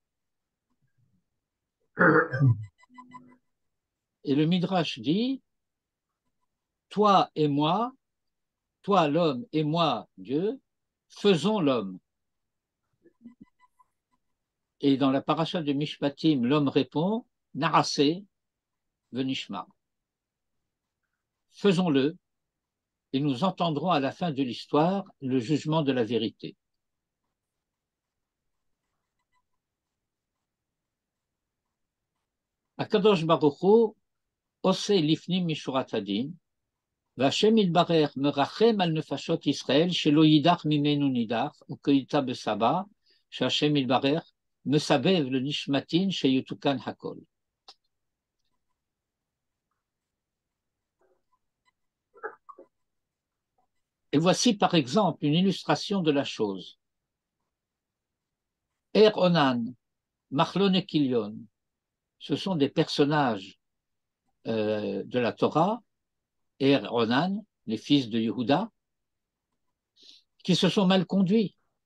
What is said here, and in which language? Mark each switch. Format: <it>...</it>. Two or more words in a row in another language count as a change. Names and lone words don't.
<fr>Et le Midrash dit, toi et moi, toi l'homme et moi Dieu, faisons l'homme. Et dans la paracha de Mishpatim, l'homme répond,</fr> <he>נעשה ונשמע.</he> <fr>Faisons-le, et nous entendrons à la fin de l'histoire le jugement de la vérité.</fr> <he>הקדוש ברוך הוא, עושה לפנים משורת הדין, והשם יתברך מרחם על נפשות ישראל שלא יידח ממנו נידח, וכיתה בסבא, שהשם יתברך מסבב לנשמתין שיתוקן הכל.</he> <fr>Et voici par exemple une illustration de la chose. Er Onan, Machlon et Kilion, ce sont des personnages de la Torah, Er Onan, les fils de Yehuda, qui se sont mal conduits.</fr>